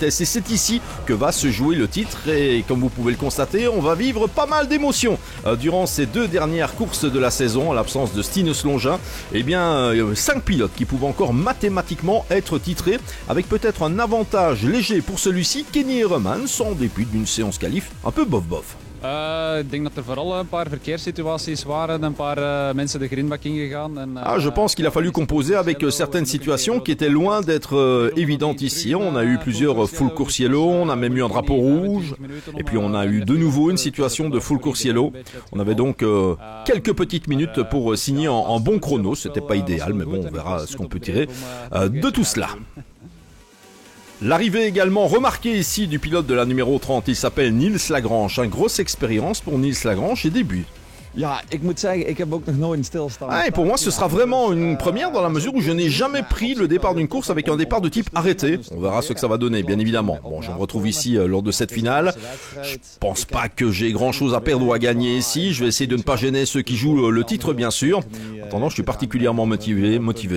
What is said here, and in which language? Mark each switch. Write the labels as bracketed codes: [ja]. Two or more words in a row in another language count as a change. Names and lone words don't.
[fr] Et c'est ici que va se jouer le titre et comme vous pouvez le constater, on va vivre pas mal d'émotions durant ces deux dernières courses de la saison, en l'absence de Stinus Longin. Eh bien, 5 pilotes qui peuvent encore mathématiquement être titrés avec peut-être un avantage léger pour celui-ci, Kenny Heremans, en début d'une séance qualif un peu bof-bof. [nl] Ik denk dat er vooral een paar verkeerssituaties waren, een paar mensen de grindbak ingegaan. [fr] Je pense qu'il a fallu composer avec certaines situations qui étaient loin d'être évidentes ici. On a eu plusieurs [en] full course yellow, [fr] on a même eu un drapeau rouge, et puis on a eu de nouveau une situation de [en] full course yellow. [fr] On avait donc quelques petites minutes pour signer en bon chrono. C'était pas idéal, mais bon, on verra ce qu'on peut tirer de tout cela. L'arrivée également remarquée ici du pilote de la numéro 30, il s'appelle Niels Lagrange. Une grosse expérience pour Niels Lagrange et début. [nl] Ik moet zeggen, ik heb ook nog nooit stilstaan. [fr] Et pour moi, ce sera vraiment une première dans la mesure où je n'ai jamais pris le départ d'une course avec un départ de type arrêté. On verra ce que ça va donner, bien évidemment. Bon, je me retrouve ici lors de cette finale. Je pense pas que j'ai grand chose à perdre ou à gagner ici. Je vais essayer de ne pas gêner ceux qui jouent le titre, bien sûr. En attendant, je suis particulièrement motivé.